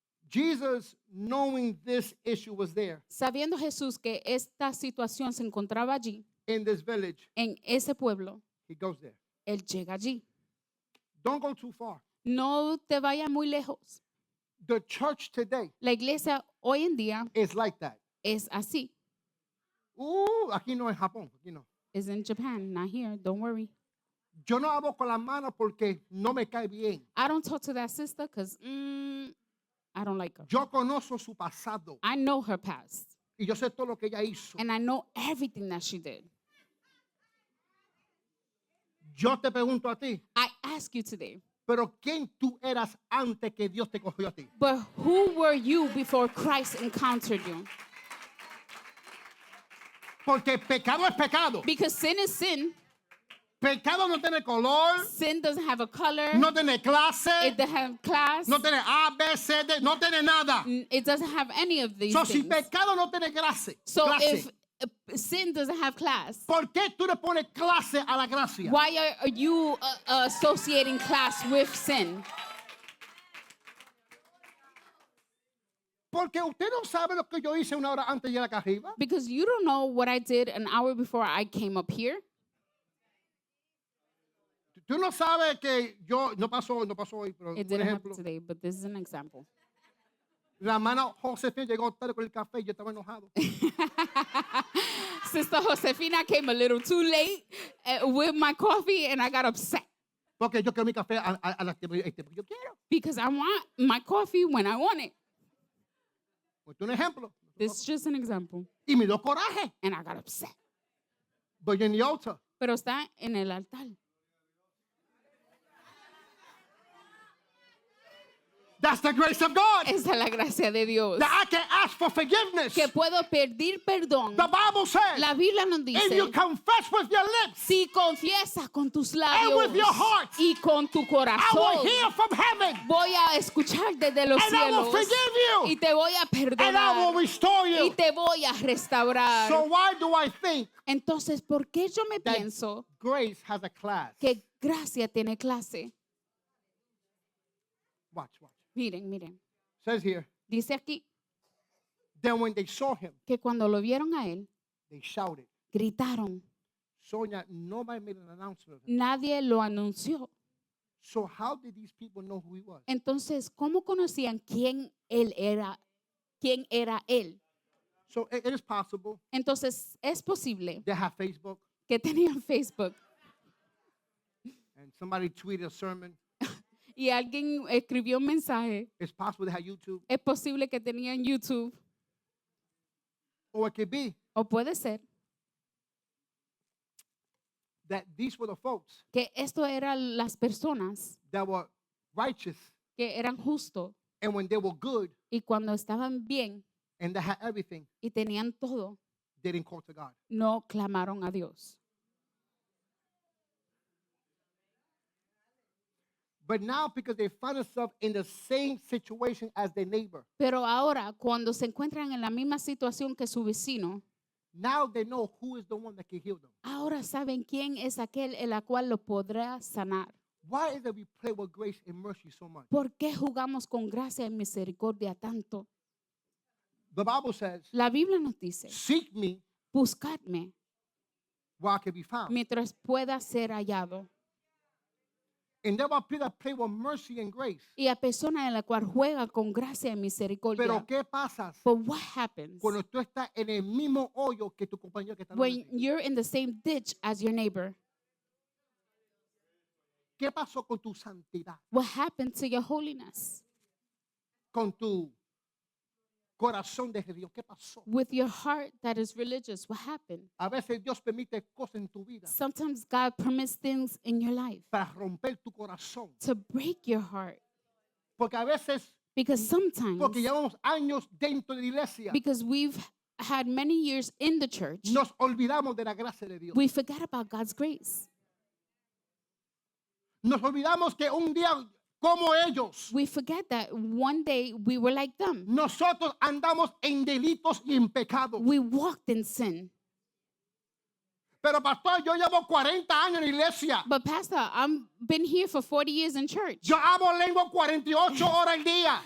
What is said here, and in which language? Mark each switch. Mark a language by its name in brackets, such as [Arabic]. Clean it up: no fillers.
[English] Jesus, knowing this issue was there [Spanish] Sabiendo Jesús que esta situación se encontraba allí, [English] in this village, [Spanish] en ese pueblo, [English] he goes there. [Spanish] él llega allí. [English] Don't go too far. [Spanish] No te vayas muy lejos. [English] The church today [Spanish] La iglesia hoy en día [English] is like that. [Spanish] es así. Aquí no en Japón. Aquí no. [English] It's in Japan, not here. Don't worry. [Spanish] Yo no hablo con las manos porque no me cae bien. [English] I don't talk to that sister because I don't like her. [Spanish] Yo conozco su pasado [English] I know her past, [Spanish] y yo sé todo lo que ella hizo. [English] and I know everything that she did. [Spanish] Yo te pregunto a ti, [English] I ask you today, [Spanish] pero ¿quién tú eras antes que Dios te cogió a ti? [English] but who were you before Christ encountered you? [Spanish] Porque pecado es pecado. [English] Because sin is sin. [Spanish] Pecado no tiene color, [English] Sin doesn't have a color. [Spanish] no tiene clase, [English] It doesn't have class. [Spanish] no tiene A, B, C, D, no tiene nada. [English] It doesn't have any of these [Spanish] So, si [English] things. [Spanish] pecado no tiene clase, [English] So [Spanish] clase, [English] if sin doesn't have class, [Spanish] ¿por qué tú le pones clase a la gracia? [English] why are you associating class with sin? [Spanish] Porque usted no sabe lo que yo hice una hora antes de llegar acá arriba. [English] Because you don't know what I did an hour before I came up here. [Spanish] Tú no sabes que yo, no pasó hoy, pero [English] It [Spanish] por [English] didn't happen [Spanish] ejemplo, [English] today, but this is an example. [Spanish] la hermana Josefina llegó tarde con el café y yo estaba enojado. [English] Sister Josefina came a little too late with my coffee, and I got upset [Spanish] Porque yo quiero mi café a las que yo quiero. [English] because I want my coffee when I want it. [Spanish] Pues un ejemplo. [English] This is just an example. [Spanish] Y me dio coraje. [English] And I got upset. But in the altar, [Spanish] Pero está en el altar. [English] That's the grace of God. [Spanish] Esa es la gracia de Dios. [English] That I can ask for forgiveness. [Spanish] Que puedo pedir perdón. [English] The Bible says, [Spanish] La Biblia nos [English] if you [Spanish] dice, [English] confess with your lips [Spanish] si confiesas con tus [English] and [Spanish] labios [English] with your heart, [Spanish] y con tu [English] I will [Spanish] corazón, [English] hear from heaven [Spanish] voy a escuchar desde los [English] and I will [Spanish] cielos [English] forgive [Spanish] y [English] you [Spanish] te voy a [English] and I will [Spanish] perdonar [English] restore [Spanish] y [English] you. [Spanish] te voy a restaurar. [English] So why do I think [Spanish] Entonces, ¿por qué yo me [English] that [Spanish] pienso [English] grace has a class? [Spanish] que gracia tiene clase? [English] Watch. [Spanish] Miren. [English] Says here, [Spanish] Dice aquí [English] then when they saw him, [Spanish] que cuando lo vieron a él, [English] they shouted. [Spanish] gritaron. [English] Sonia, nobody made an announcement of him. [Spanish] Nadie lo anunció. [English] So how did these people know who he was? [Spanish] Entonces, ¿cómo conocían quién él era? ¿Quién era él? [English] So it is possible [Spanish] Entonces, es posible [English] they have Facebook [Spanish] que tenían Facebook [English] and somebody tweeted a sermon. [Spanish] y alguien escribió un mensaje. [English] It's possible they have YouTube. [Spanish] Es posible que tenían YouTube [English] Or it could be [Spanish] o puede ser [English] that these were the folks [Spanish] que esto eran las personas [English] that were righteous, [Spanish] que eran justos [English] and when they were good [Spanish] y cuando estaban bien [English] and they had everything, [Spanish] y tenían todo, [English] they didn't call to God. [Spanish] no clamaron a Dios. [English] But now, because they find themselves in the same situation as their neighbor, [Spanish] Pero ahora, cuando se encuentran en la misma situación que su vecino, [English] now they know who is the one that can heal them. [Spanish] ahora saben quién es aquel en la cual lo podrá sanar. [English] Why is it we play with grace and mercy so much? [Spanish] ¿Por qué jugamos con gracia y misericordia tanto? [English] The Bible says, [Spanish] La Biblia nos dice, [English] seek me [Spanish] buscadme [English] where I can be found. [Spanish] mientras pueda ser hallado. [English] And there are people that play with mercy and grace. [Spanish] Y a personas en la cual juega con gracia y misericordia. Pero ¿qué pasa [English] But what happens [Spanish] cuando tú estás en el mismo hoyo que tu compañero que está al lado de [English] when [Spanish] ti? [English] you're in the same ditch as your neighbor? [Spanish] ¿Qué pasó con tu santidad? [English] What happened to your holiness? [Spanish] Con tu corazón de Dios. ¿Qué pasó? [English] With your heart that is religious, what happened? [Spanish] A veces Dios permite cosas en tu vida [English] Sometimes God permits things in your life [Spanish] para romper tu corazón. [English] to break your heart. [Spanish] Porque a veces, [English] Because sometimes, [Spanish] porque llevamos años dentro de la iglesia, [English] because we've had many years in the church, [Spanish] nos olvidamos de la gracia de Dios. [English] we forget about God's grace. [Spanish] Nos olvidamos que un día como ellos, [English] We forget that one day we were like them. [Spanish] nosotros andamos en delitos y en pecados. [English] We walked in sin. [Spanish] Pero pastor, yo llevo 40 años en la iglesia. [English] But Pastor, I've been here for 40 years in church. [Spanish] Yo hablo lengua 48 horas al día.